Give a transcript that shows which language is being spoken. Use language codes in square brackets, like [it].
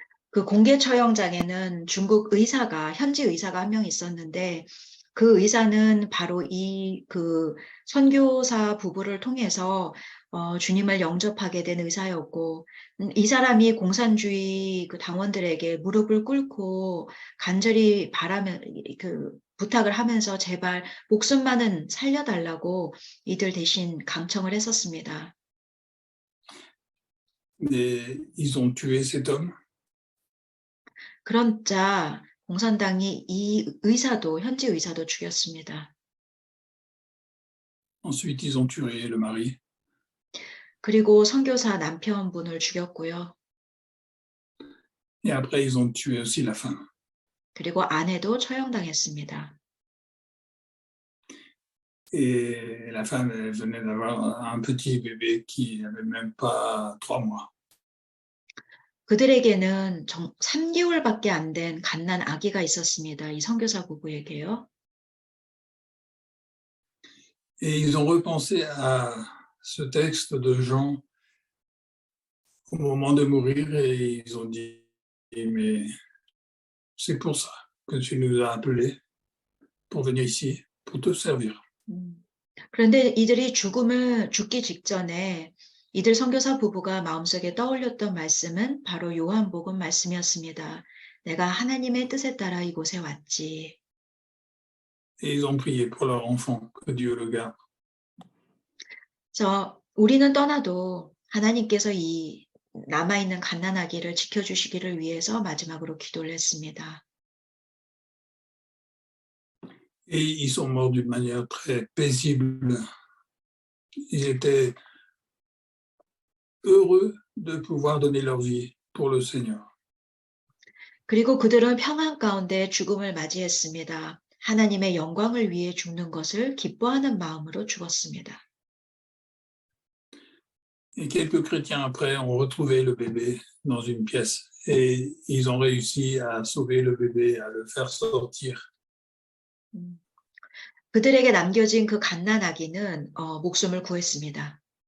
[ko] 그 공개 처형장에는 중국 현지 의사가 한 명 있었는데 그 의사는 바로 그 선교사 부부를 통해서 주님을 영접하게 된 의사였고 이 사람이 공산주의 그 당원들에게 무릎을 꿇고 간절히 부탁을 하면서 제발 목숨만은 살려달라고 이들 대신 강청을 했었습니다. [fr] Mais ils ont tué cet homme. [ko] 그러자 공산당이 이 현지 의사도 죽였습니다. [fr] Ensuite, ils ont tué le mari. [ko] 그리고 선교사 남편분을 죽였고요. [fr] Et après, ils ont tué aussi la femme. [ko] 그리고 아내도 처형당했습니다. [fr] Et la femme, elle venait d'avoir un petit bébé qui n'avait même pas 3 mois. [ko] 그들에게는 3개월밖에 안 된 갓난 아기가 있었습니다. 이 선교사 부부에게요. [fr] Et ils ont repensé à ce texte de Jean au moment de mourir et ils ont dit, mais c'est pour ça que tu nous as appelés pour venir ici, pour te servir. [ko] 그런데 이들이 죽기 직전에 이들 선교사 부부가 마음속에 떠올렸던 말씀은 바로 요한복음 말씀이었습니다. 내가 하나님의 뜻에 따라 이곳에 왔지. [fr] Et ils ont prié pour leur enfant, que Dieu le garde. [ko] 우리는 떠나도 하나님께서 이 남아있는 갓난아기를 지켜주시기를 위해서 마지막으로 기도를 했습니다. [fr] Et ils sont morts d'une manière très paisible. Ils étaient heureux de pouvoir donner leur vie pour le Seigneur. [ko] 그리고 그들은 평안 가운데 죽음을 맞이했습니다. 하나님의 영광을 위해 죽는 것을 기뻐하는 마음으로 죽었습니다. [fr] Et quelques chrétiens après ont retrouvé le bébé dans une pièce et ils ont réussi à sauver le bébé, à le faire sortir. [ko] 그들에게 남겨진 그 갓난아기는 목숨을 구했습니다.